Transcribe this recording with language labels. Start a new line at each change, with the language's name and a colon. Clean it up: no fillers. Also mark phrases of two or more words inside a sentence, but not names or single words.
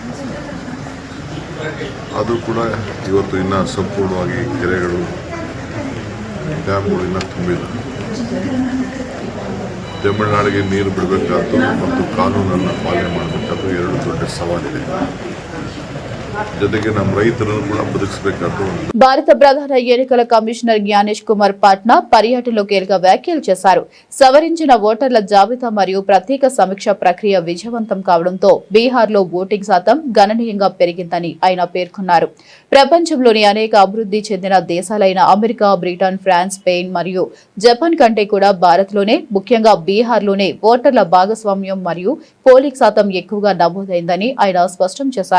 Kannada: ಅದು ಕೂಡ ಇವತ್ತು ಇನ್ನೂ ಸಂಪೂರ್ಣವಾಗಿ ಕೆರೆಗಳು, ಡ್ಯಾಮ್ಗಳು ಇನ್ನೂ ತುಂಬಿಲ್ಲ. ತಮಿಳುನಾಡಿಗೆ ನೀರು ಬಿಡಬೇಕಾದ್ದು ಮತ್ತು ಕಾನೂನನ್ನು ಪಾಲನೆ ಮಾಡಬೇಕಾದ್ದು 2 ದೊಡ್ಡ ಸವಾಲಿದೆ. ಜೊತೆಗೆ ನಮ್ಮ ರೈತರನ್ನು ಕೂಡ ಬದುಕಿಸಬೇಕಾದ್ದು.
Telugu: భారత ప్రధాన ఎన్నికల కమిషనర్ జ్ఞానేష్ కుమార్ పాట్నా పర్యటనలో కీలక వ్యాఖ్యలు చేశారు. సవరించిన ఓటర్ల జాబితా మరియు ప్రత్యేక సమీక్ష ప్రక్రియ విజయవంతం కావడంతో బీహార్లో ఓటింగ్ శాతం గణనీయంగా పెరిగిందని ఆయన పేర్కొన్నారు. ప్రపంచంలోని అనేక అభివృద్ధి చెందిన దేశాలైన అమెరికా, బ్రిటన్, ఫ్రాన్స్, స్పెయిన్ మరియు జపాన్ కంటే కూడా భారత్లోనే, ముఖ్యంగా బీహార్లోనే ఓటర్ల భాగస్వామ్యం మరియు పోలింగ్ శాతం ఎక్కువగా నమోదైందని ఆయన స్పష్టం చేశారు.